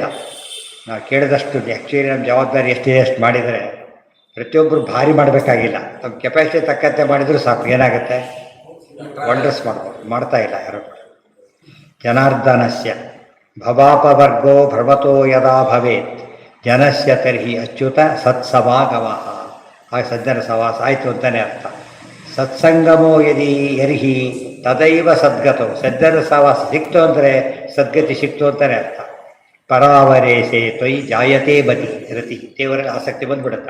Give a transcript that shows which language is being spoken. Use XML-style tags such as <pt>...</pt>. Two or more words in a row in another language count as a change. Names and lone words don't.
<kn>ನಾವು ಕೇಳಿದಷ್ಟು ಆ್ಯಕ್ಚುಲಿ ನಮ್ಮ ಜವಾಬ್ದಾರಿ ಎಷ್ಟಿದೆ ಅಷ್ಟು ಮಾಡಿದರೆ ಪ್ರತಿಯೊಬ್ಬರು ಭಾರಿ ಮಾಡಬೇಕಾಗಿಲ್ಲ. ನಮ್ಮ ಕೆಪಾಸಿಟಿ ತಕ್ಕಂತೆ ಮಾಡಿದರೂ ಸಾಕು. ಏನಾಗುತ್ತೆ? ವಂಡರ್ಸ್ ಮಾಡ್ಬೋದು. ಮಾಡ್ತಾಯಿಲ್ಲ ಯಾರು.</kn> <sa>ಜನಾರ್ದನಸ್ಯ ಭವಾಪವರ್ಗೋ ಭ್ರಮತೋ ಯದಾ ಭವೇತ್ ಜನಸ್ಯ ತರ್ಹಿ ಅಚ್ಯುತ ಸತ್ಸಮಾಗಮಃ.</sa> <kn>ಆಗ ಸಜ್ಜನ ಸವಾಸ ಆಯಿತು ಅಂತಲೇ ಅರ್ಥ.</kn> <sa>ಸತ್ಸಂಗಮೋ ಯರ್ಹಿ ತದೈವ ಸದ್ಗತೋ.</sa> <kn>ಸಜ್ಜನ ಸವಾಸ ಸಿಕ್ತು ಅಂದರೆ ಸದ್ಗತಿ ಸಿಕ್ತು ಅಂತಲೇ ಅರ್ಥ.</kn> <sa>ಪರಾವರೇಶೆ ತ್ವಯಿ ಜಾಯತೆ ಬತಿ ರತಿ.</sa> <kn>ದೇವರಲ್ಲಿ ಆಸಕ್ತಿ ಬಂದುಬಿಡುತ್ತೆ.</kn>